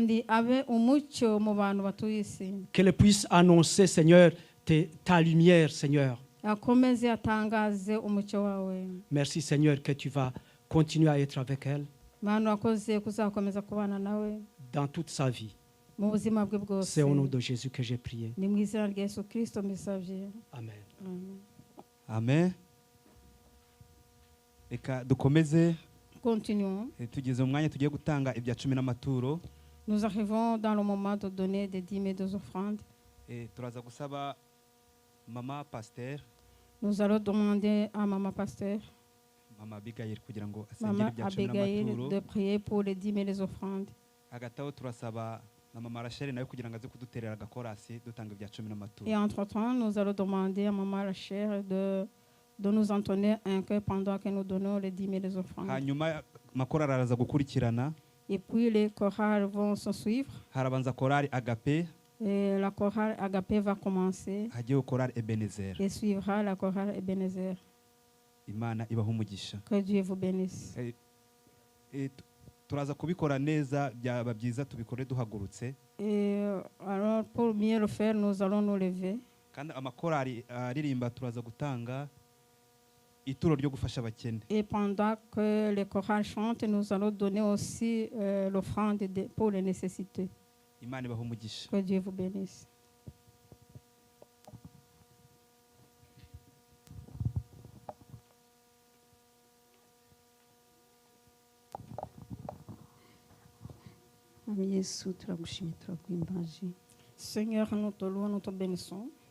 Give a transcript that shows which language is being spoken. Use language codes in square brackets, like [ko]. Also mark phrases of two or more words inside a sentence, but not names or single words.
[fr] Qu'elle puisse annoncer, Seigneur, ta lumière, Seigneur. Merci, Seigneur, que tu vas continuer à être avec elle dans toute sa vie. C'est au nom de Jésus que j'ai prié. Amen. [rw] Amen. Reka dukomeze. [fr] Continuons. [rw] Tugeze umwanya tugiye gutanga ibya 10 n'amaturo. [fr] Nous arrivons dans le moment de donner des dîmes et des offrandes. [rw] Turaza gusaba Mama Pasteur. [fr] Nous allons demander à Maman Pasteur. [rw] Mama Abigail kugira ngo [fr] Maman [rw] asengere ibya 10 n'amaturo. [fr] de prier pour les dîmes et les offrandes. [rw] Hagataho turasaba na Mama Rachel nawe kugira ngo aze kuduterera agakorasi dutanga ibya 10 n'amaturo. [fr] Et entre-temps, nous allons demander à Maman Rachel de nous entonner un cœur pendant que nous donnons les dîmes et les offrandes. [rw] Hanyuma makorari araza gukurikirana. [fr] Et puis les chorales vont se suivre. [rw] Harabanza korari Agape. [fr] Et la chorale Agapé va commencer. [rw] Hagiye korari Ebenezer. [fr] Et suivra la chorale Ebenezer. [rw] Imana ibaho umugisha. [fr] Que Dieu vous bénisse. [rw] Turaza kubikora neza byaba byiza tubikore duhagurutse. [fr] Et alors pour mieux le faire, nous allons nous lever. [rw] Kandi amakorari aririmba turaza gutanga ituro ryo gufasha abakene. [fr] Et pendant que les chorales chantent, nous allons donner aussi l'offrande pour les nécessités. [rw] Imana ibaho umugisha. [fr] Que Dieu vous bénisse. Seigneur, nous te louons, nous te bénissons.